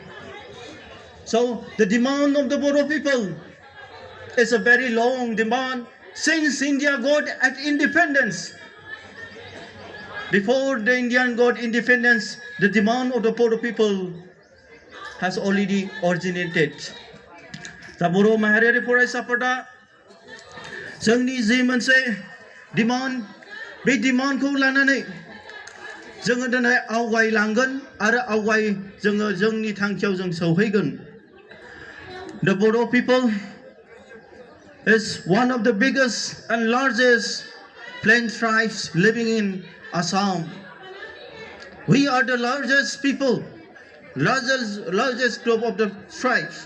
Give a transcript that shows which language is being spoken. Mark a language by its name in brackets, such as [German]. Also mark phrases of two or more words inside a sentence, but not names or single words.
[English] So the demand of the Bodo people is a very long demand since India got at independence. Before the Indian got independence, the demand of the Bodo people has already originated. [Bodo] The Bodo Mahariri Faraisapata जोंनि जि मोनसे डिमान्ड बे डिमान्डखौ लानानै जोङो दिनै आवगायलांगोन आरो जोङो जोंनि थांखियाव जों सौहैगोन. [English] The Bodo people is one of the biggest and largest plain tribes living in Assam. We are the largest people, largest group of the tribes.